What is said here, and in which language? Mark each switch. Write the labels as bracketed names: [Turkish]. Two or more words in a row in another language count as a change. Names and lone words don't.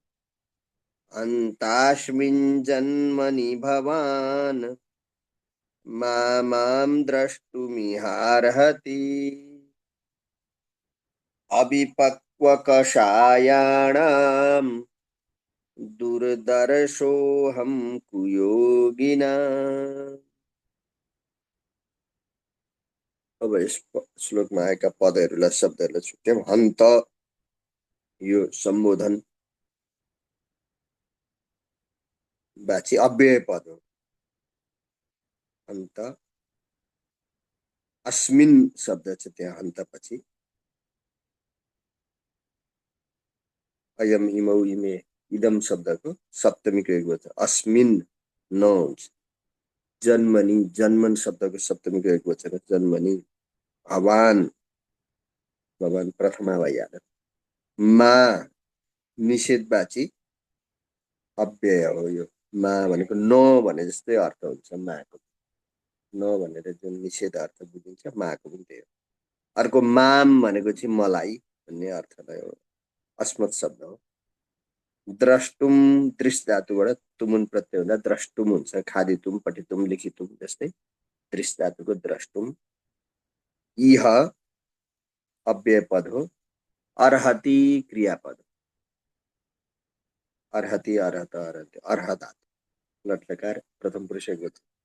[Sanskrit] अन्तास्मिन् जन्मनि भवान् मां द्रष्टुमिहार्हति अविपक्वकषायाणां दुर्दर्शोऽहं कुयोगिनाम्। [Nepali] अब यस श्लोकमा आएका पदहरूलाई, शब्दहरूलाई छुट्याउँ। हन्त यो सम्बोधन वाची अव्यय पद हो। हन्त, अस्मिन् शब्द छ त्यहाँ हन्तपछि, [Sanskrit] अयम इमौ इमे इदम [Nepali] शब्दको सप्तमीको एकवचन अस्मिन् न हुन्छ। जन्मनि, जन्मन शब्दको सप्तमीको एकवचन जन्मनि। भवान, भवान प्रथमा भइहाल्यो। मा निषेधवाची अव्यय हो यो। मा भनेको न भने जस्तै अर्थ हुन्छ माको। न भनेर जुन निषेध अर्थ बुझिन्छ, माको पनि त्यही हो। अर्को माम भनेको चाहिँ मलाई भन्ने अर्थलाई हो, अस्मत् शब्द हो। द्रष्टुम, दृश धातुबाट तुमुन प्रत्यय हुँदा द्रष्टुम हुन्छ, [Sanskrit] खादितुम, पठितुम, लिखितुम [Nepali] जस्तै दृश धातुको द्रष्टुम। इह अव्यय पद हो। अर्हति क्रियापद, अर्हति, अर्हत, अर्हति, अर्हता लट्लकार प्रथम पुरुष एकवचन।